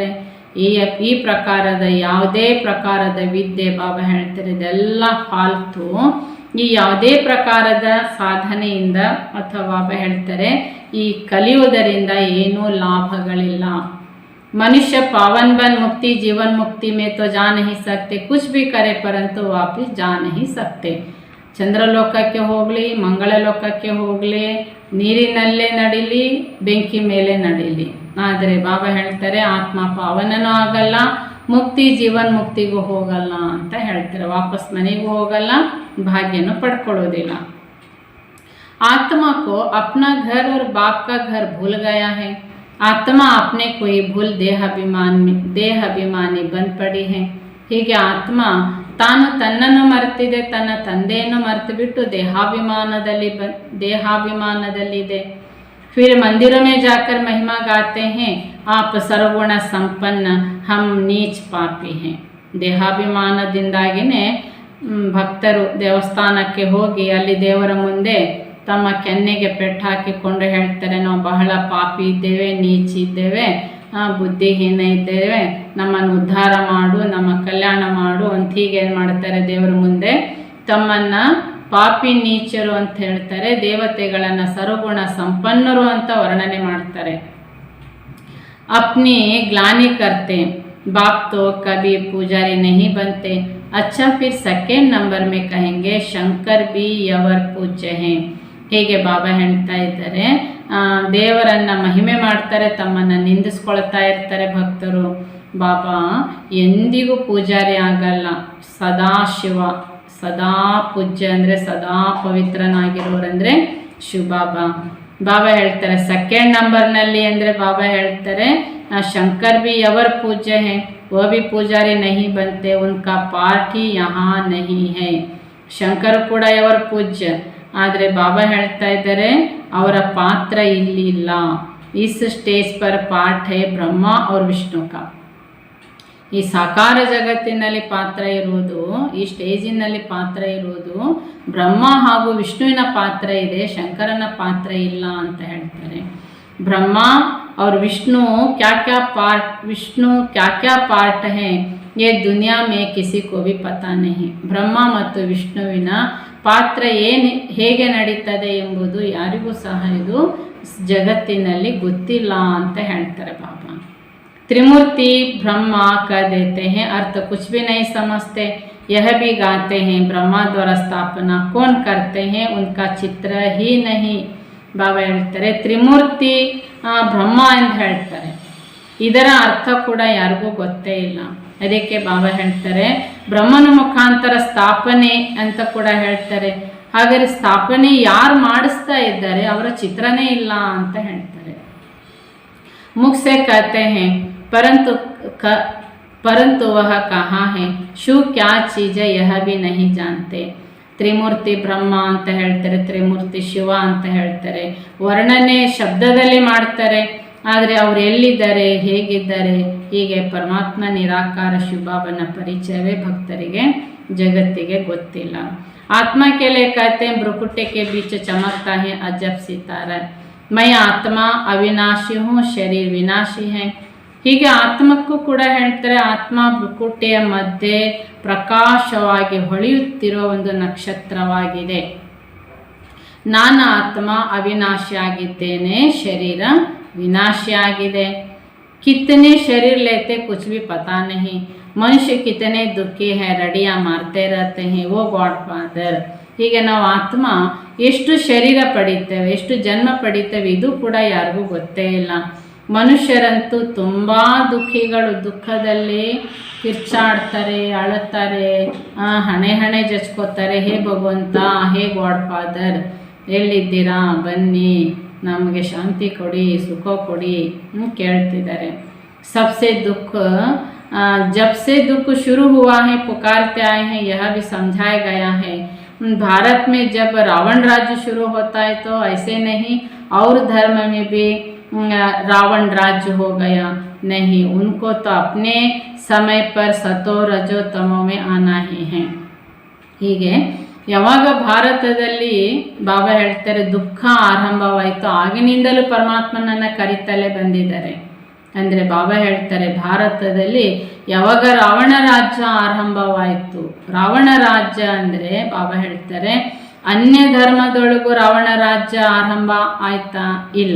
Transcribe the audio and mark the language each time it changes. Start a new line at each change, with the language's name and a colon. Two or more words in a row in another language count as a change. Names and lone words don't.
Kannada: ಈ ಪ್ರಕಾರದ ಯಾವುದೇ ಪ್ರಕಾರದ ವಿದ್ಯೆ ಬಾಬಾ ಹೇಳ್ತಾರೆ ಇದೆಲ್ಲ ಫಾಲ್ತು. ಈ ಯಾವುದೇ ಪ್ರಕಾರದ ಸಾಧನೆಯಿಂದ ಅಥವಾ ಬಾಬಾ ಹೇಳ್ತಾರೆ ಈ ಕಲಿಯುವುದರಿಂದ ಏನೂ ಲಾಭಗಳಿಲ್ಲ.
Hindi: मनुष्य पावन बन मुक्ति जीवन मुक्ति में तो जा नहीं सकते, कुछ भी करे परंतु वापस जा नहीं सकते.
Kannada: ಚಂದ್ರಲೋಕಕ್ಕೆ ಹೋಗಲಿ, ಮಂಗಳ ಲೋಕಕ್ಕೆ ಹೋಗಲಿ, ನೀರಿನಲ್ಲೇ ನಡೀಲಿ, ಬೆಂಕಿ ಮೇಲೆ ನಡೀಲಿ, ಆದರೆ ಬಾಬಾ ಹೇಳ್ತಾರೆ ಆತ್ಮ ಪಾವನನೂ ಆಗಲ್ಲ, ಮುಕ್ತಿ ಜೀವನ್ ಮುಕ್ತಿಗೂ ಹೋಗಲ್ಲ ಅಂತ ಹೇಳ್ತಾರೆ. ವಾಪಸ್ ಮನೆಗೂ ಹೋಗಲ್ಲ, ಭಾಗ್ಯನೂ ಪಡ್ಕೊಳ್ಳೋದಿಲ್ಲ.
Hindi: आत्मा को अपना घर और बाप का घर भूल गया है। आत्मा अपने कोई भूल देहाभिमानी बन पड़ी है.
Kannada: ಹೀಗೆ ಆತ್ಮ ತಾನು ತನ್ನನ್ನು ಮರೆತಿದೆ, ತನ್ನ ತಂದೆಯನ್ನು ಮರೆತು ಬಿಟ್ಟು ದೇಹಾಭಿಮಾನದಲ್ಲಿದೆ.
Hindi: फिर मंदिरों में जाकर महिमा गाते हैं, आप सर्वगुण संपन्न, हम नीच पापी हैं.
Kannada: ದೇಹಾಭಿಮಾನದಿಂದಾಗಿನೇ ಭಕ್ತರು ದೇವಸ್ಥಾನಕ್ಕೆ ಹೋಗಿ ಅಲ್ಲಿ ದೇವರ ಮುಂದೆ ತಮ್ಮ ಕೆನ್ನೆಗೆ ಪೆಟ್ಟು ಹಾಕಿಕೊಂಡು ಹೇಳ್ತಾರೆ, ನಾವು ಬಹಳ ಪಾಪಿ ಇದ್ದೇವೆ, ನೀಚಿದ್ದೇವೆ, ಬುದ್ಧಿಹೀನ ಇದ್ದೇವೆ, ನಮ್ಮನ್ನು ಉದ್ಧಾರ ಮಾಡು, ನಮ್ಮ ಕಲ್ಯಾಣ ಮಾಡು ಅಂತ ಹೀಗೆ ಏನು ಮಾಡ್ತಾರೆ, ದೇವರ ಮುಂದೆ ತಮ್ಮನ್ನು ಪಾಪಿ ನೀಚರು ಅಂತ ಹೇಳ್ತಾರೆ. ದೇವತೆಗಳನ್ನು ಸರ್ವಗುಣ ಸಂಪನ್ನರು ಅಂತ ವರ್ಣನೆ ಮಾಡ್ತಾರೆ.
Hindi: अपनी ग्लानि करते, बाप तो कभी पुजारी नहीं बनते. अच्छा फिर
English: second number
Hindi: में कहेंगे शंकर भी यवर पूज्य हैं.
Kannada: ಹೀಗೆ ಬಾಬಾ ಹೇಳ್ತಾ ಇದ್ದಾರೆ, ದೇವರನ್ನು ಮಹಿಮೆ ಮಾಡ್ತಾರೆ, ತಮ್ಮನ್ನು ನಿಂದಿಸ್ಕೊಳ್ತಾ ಇರ್ತಾರೆ ಭಕ್ತರು. ಬಾಬಾ ಎಂದಿಗೂ ಪೂಜಾರಿ ಆಗಲ್ಲ, ಸದಾ ಶಿವ, ಸದಾ ಪೂಜ್ಯ ಅಂದರೆ ಸದಾ ಪವಿತ್ರನಾಗಿರೋರಂದರೆ ಶಿವಬಾಬಾ. ಬಾಬಾ ಹೇಳ್ತಾರೆ ಸೆಕೆಂಡ್ ನಂಬರ್ನಲ್ಲಿ ಅಂದರೆ ಬಾಬಾ ಹೇಳ್ತಾರೆ ಶಂಕರ್
Hindi: भी यवर पूज्य हैं, वो भी पुजारी नहीं बनते, उनका पार्ट ही यहाँ नहीं है.
Kannada: ಶಂಕರ್ ಕೂಡ ಅವರ ಪೂಜ್ಯ, ಆದರೆ ಬಾಬಾ ಹೇಳ್ತಾ ಇದ್ದಾರೆ ಅವರ ಪಾತ್ರ ಇಲ್ಲಿ ಇಲ್ಲ.
Hindi: इस स्टेज पर पार्ट है ब्रह्मा और विष्णु का.
Kannada: ಈ ಸಾಕಾರ ಜಗತ್ತಿನಲ್ಲಿ ಪಾತ್ರ ಇರುವುದು, ಈ ಸ್ಟೇಜಿನಲ್ಲಿ ಪಾತ್ರ ಇರುವುದು ಬ್ರಹ್ಮ ಹಾಗೂ ವಿಷ್ಣುವಿನ ಪಾತ್ರ ಇದೆ, ಶಂಕರನ ಪಾತ್ರ ಇಲ್ಲ ಅಂತ ಹೇಳ್ತಾರೆ.
Hindi: ಬ್ರಹ್ಮ और विष्णु क्या क्या पार्ट हैं ये दुनिया में किसी को भी पता नहीं.
Kannada: ಬ್ರಹ್ಮ ಮತ್ತು ವಿಷ್ಣುವಿನ ಪಾತ್ರ ಹೇಗೆ ನಡೀತದೆ ಎಂಬುದು ಯಾರಿಗೂ ಸಹ ಇದು ಜಗತ್ತಿನಲ್ಲಿ ಗೊತ್ತಿಲ್ಲ ಅಂತ ಹೇಳ್ತಾರೆ ಬಾಬಾ.
Hindi: त्रिमूर्ति ब्रह्मा कह देते हैं, अर्थ कुछ भी नहीं समझते, यह भी गाते हैं ब्रह्मा द्वारा स्थापना कौन करते हैं उनका चित्र ही नहीं.
Kannada: ಬಾಬಾ ಹೇಳ್ತಾರೆ ತ್ರಿಮೂರ್ತಿ ಬ್ರಹ್ಮ ಎಂದು ಹೇಳ್ತಾರೆ, ಇದರ ಅರ್ಥ ಕೂಡ ಯಾರಿಗೂ ಗೊತ್ತೇ ಇಲ್ಲ. ಅದಕ್ಕೆ ಬಾಬಾ ಹೇಳ್ತಾರೆ ಬ್ರಹ್ಮನ ಮುಖಾಂತರ ಸ್ಥಾಪನೆ ಅಂತ ಕೂಡ ಹೇಳ್ತಾರೆ. ಹಾಗಾದರೆ ಸ್ಥಾಪನೆ ಯಾರು ಮಾಡಿಸ್ತಾ ಇದ್ದಾರೆ, ಅವರ ಚಿತ್ರನೇ ಇಲ್ಲ ಅಂತ ಹೇಳ್ತಾರೆ.
Hindi: मुख से कहते हैं परंतु वह कहाँ है, शू क्या चीज़ है यह भी नहीं जानते.
Kannada: ತ್ರಿಮೂರ್ತಿ ಬ್ರಹ್ಮ ಅಂತ ಹೇಳ್ತಾರೆ, ತ್ರಿಮೂರ್ತಿ ಶಿವ ಅಂತ ಹೇಳ್ತಾರೆ, ವರ್ಣನೆ ಶಬ್ದದಲ್ಲಿ ಮಾಡ್ತಾರೆ, ಆದರೆ ಅವರು ಎಲ್ಲಿದ್ದಾರೆ, ಹೇಗಿದ್ದಾರೆ, ಹೀಗೆ ಪರಮಾತ್ಮ ನಿರಾಕಾರ ಶಿವಬಾಬನ ಪರಿಚಯವೇ ಭಕ್ತರಿಗೆ ಜಗತ್ತಿಗೆ ಗೊತ್ತಿಲ್ಲ.
Hindi: ಆತ್ಮ के लिए कहते हैं भ्रुकुटी के बीच चमकता है अजब सितारा, मैं आत्मा अविनाशी हूँ शरीर विनाशी है.
Kannada: ಹೀಗೆ ಆತ್ಮಕ್ಕೂ ಕೂಡ ಹೇಳ್ತಾರೆ ಆತ್ಮ ಭ್ರುಕುಟಿಯ ಮಧ್ಯೆ ಪ್ರಕಾಶವಾಗಿ ಹೊಳೆಯುತ್ತಿರುವ ಒಂದು ನಕ್ಷತ್ರವಾಗಿದೆ. ನಾನು ಆತ್ಮ ಅವಿನಾಶಿಯಾಗಿದ್ದೇನೆ, ಶರೀರ ವಿನಾಶಿಯಾಗಿದೆ.
Hindi: कितने शरीर लेते कुछ भी पता नहीं, मनुष्य कितने दुखी है, रडिया मारते रहते हैं वो
English: God Father.
Kannada: ಹೀಗೆ ನಾವು ಆತ್ಮ ಎಷ್ಟು ಶರೀರ ಪಡಿತೇವೆ, ಎಷ್ಟು ಜನ್ಮ ಪಡಿತೇವೆ ಇದು ಕೂಡ ಯಾರಿಗೂ ಗೊತ್ತೇ ಇಲ್ಲ. ಮನುಷ್ಯರಂತೂ ತುಂಬ ದುಃಖಿಗಳು, ದುಃಖದಲ್ಲಿ ಕಿರ್ಚಾಡ್ತಾರೆ, ಅಳುತ್ತಾರೆ, ಹಣೆ ಜಚ್ಕೋತಾರೆ, ಹೇ ಭಗವಂತ, ಹೇ
English: God Father
Kannada: ಎಲ್ಲಿದ್ದೀರಾ, ಬನ್ನಿ ನಮಗೆ ಶಾಂತಿ ಕೊಡಿ, ಸುಖ ಕೊಡಿ ಕೇಳ್ತಿದ್ದಾರೆ.
Hindi: सबसे दुख जब से दुख शुरू हुआ है पुकारते आए हैं, यह भी समझाया गया है. भारत में जब रावण राज्य शुरू होता है तो ऐसे नहीं, और धर्म में भी रावण राज्य हो गया नहीं, उनको तो अपने समय पर सतो रजो तमो में आना ही है.
Kannada: ಹೀಗೆ ಯಾವಾಗ ಭಾರತದಲ್ಲಿ ಬಾಬಾ ಹೇಳ್ತಾರೆ ದುಃಖ ಆರಂಭವಾಯಿತು, ಆಗಿನಿಂದಲೂ ಪರಮಾತ್ಮನನ್ನು ಕರಿತಲೇ ಬಂದಿದ್ದಾರೆ. ಅಂದರೆ ಬಾಬಾ ಹೇಳ್ತಾರೆ ಭಾರತದಲ್ಲಿ ಯಾವಾಗ ರಾವಣ ರಾಜ್ಯ ಆರಂಭವಾಯಿತು, ರಾವಣ ರಾಜ್ಯ ಅಂದರೆ ಬಾಬಾ ಹೇಳ್ತಾರೆ ಅನ್ಯ ಧರ್ಮದೊಳಗೂ ರಾವಣ ರಾಜ್ಯ ಆರಂಭ ಆಯ್ತಾ ಇಲ್ಲ.